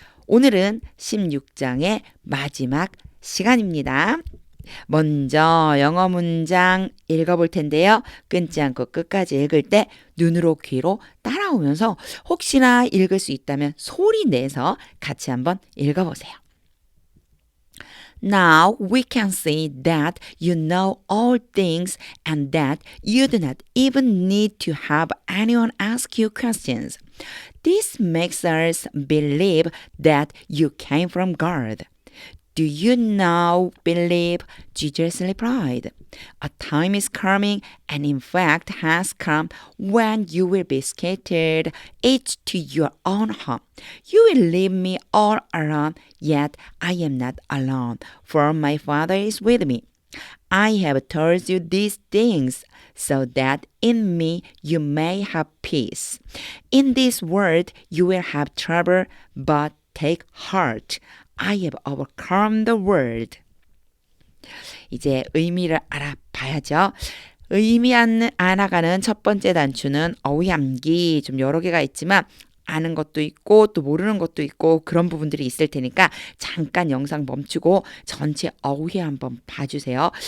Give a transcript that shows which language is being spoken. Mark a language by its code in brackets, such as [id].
[ko] 오늘은 16장의 마지막 시간입니다. 먼저 영어 문장 읽어볼 텐데요. 끊지 않고 끝까지 읽을 때 눈으로 귀로 따라오면서 혹시나 읽을 수 있다면 소리 내서 같이 한번 읽어보세요. [en] Now we can see that you know all things and that you do not even need to have anyone ask you questions. This makes us believe that you came from God. Do you now believe? Jesus replied. A time is coming, and in fact has come, when you will be scattered, each to your own home. You will leave me all alone, yet I am not alone, for my Father is with me. I have told you these things, so that in me you may have peace. In this world you will have trouble, but take heart. I have overcome the world. [ko] 이제 의미를 알아봐야죠. 의미 알아가는 첫 번째 단추는 어휘암기 좀 여러 개가 있지만 아는 것도 있고 또 모르는 것도 있고 그런 부분들이 있을 테니까 잠깐 영상 멈추고 전체 어휘 한번 봐주세요.